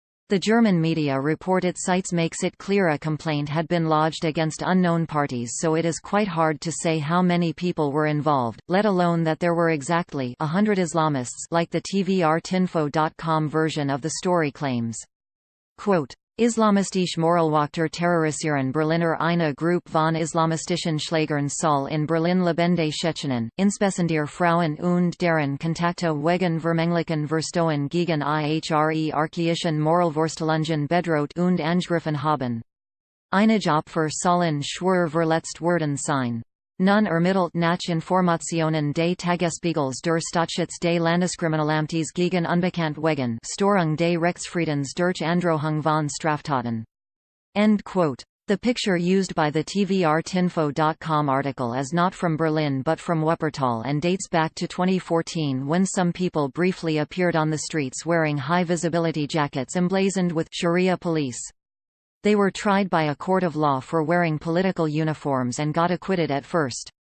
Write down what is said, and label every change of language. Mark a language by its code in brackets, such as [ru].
[en] The German media report it cites makes it clear a complaint had been lodged against unknown parties, so it is quite hard to say how many people were involved, let alone that there were exactly 100 Islamists, like the TVRtinfo.com version of the story claims. [de] Quote, Islamistische Moralwachter terrorisieren Berliner eine Gruppe von islamistischen Schlägern soll in Berlin lebende Tschechenen, insbesondere Frauen und deren Kontakte wegen vermänglichen Verstoßen gegen ihre archaischen Moralvorstellungen bedroht und angegriffen haben. Einige Opfer sollen schwer verletzt worden sein. Nun ermittelt nach Informationen des Tagesspiegels der Staatsschutz des Landeskriminalamtes gegen unbekannt wegen Störung des Rechtsfriedens durch Androhung von Straftaten. [en] End quote. The picture used by the TVRtinfo.com article is not from Berlin but from Wuppertal and dates back to 2014, when some people briefly appeared on the streets wearing high-visibility jackets emblazoned with Sharia Police. They were tried by a court of law for wearing political uniforms and got acquitted at first.